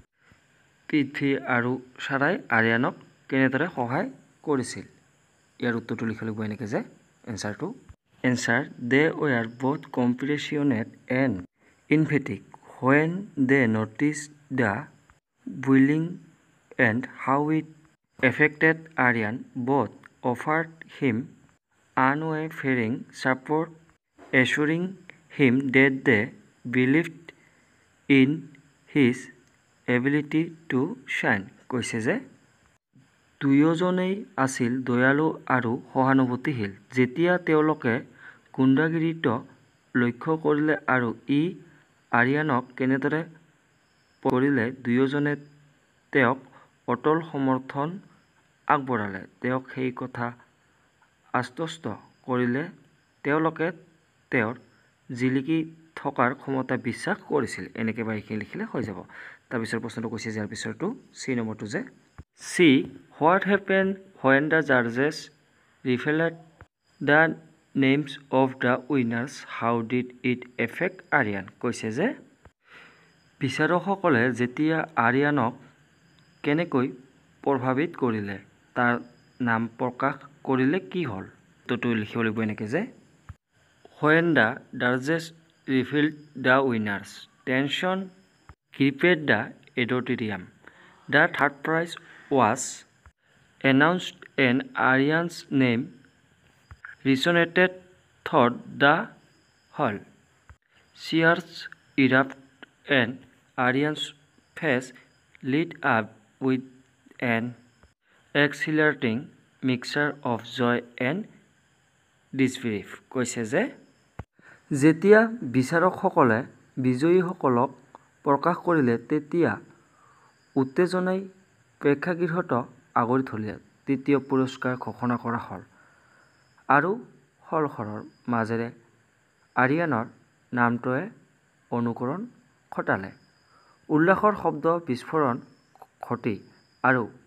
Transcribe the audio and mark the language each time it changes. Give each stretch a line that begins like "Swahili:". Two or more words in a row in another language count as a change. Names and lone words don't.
Assamese: পৃথ্বী আৰু সাৰাই আৰিয়ানক কেনেদৰে সহায় কৰিছিল ইয়াৰ উত্তৰটো লিখিব লাগিব এনেকৈ যে এনসাৰটো
English: Answer, they were both compassionate and emphatic when they noticed the bullying and how it affected Aryan. Both offered him unwavering support, assuring him that they believed in his ability to shine.
Assamese: কৈছে যে দুয়োজনেই আছিল দয়ালু আৰু সহানুভূতিশীল যেতিয়া তেওঁলোকে গুণ্ডাগিৰিত লক্ষ্য কৰিলে আৰু ই আৰিয়ানক কেনেদৰে কৰিলে দুয়োজনে তেওঁক অটল সমৰ্থন আগবঢ়ালে তেওঁক সেই কথা আশ্বস্ত কৰিলে তেওঁলোকে তেওঁৰ জিলিকি থকাৰ ক্ষমতা বিশ্বাস কৰিছিল এনেকৈ বাইখিনি লিখিলে হৈ যাব তাৰপিছত প্ৰশ্নটো কৈছে যাৰ পিছৰটো চি নম্বৰটো যে
English: See what happened when the judges revealed the names of the winners. How did it affect Aryan?
Assamese: কৈছে যে বিচাৰকসকলে যেতিয়া আৰিয়ানক কেনেকৈ প্ৰভাৱিত কৰিলে তাৰ নাম প্ৰকাশ কৰিলে কি হ'ল তো লিখিব লাগিব এনেকৈ যে
English: When the judges revealed the winners, tension gripped the auditorium. The third prize was announced and Aryan's name resonated through the hall. Cheers erupted and Aryan's face lit up with an exhilarating mixture of joy and disbelief.
Assamese: কৈছে যে যেতিয়া বিচাৰকসকলে বিজয়ীসকলক প্ৰকাশ কৰিলে তেতিয়া উত্তেজনাই প্ৰেক্ষাগৃহত আগৰি ধৰিলে তৃতীয় পুৰস্কাৰ ঘোষণা কৰা হ'ল আৰু হলখনৰ মাজেৰে আৰিয়ানৰ নামটোৱে অনুকৰণ ঘটালে উল্লাসৰ শব্দ বিস্ফোৰণ ঘটি আৰু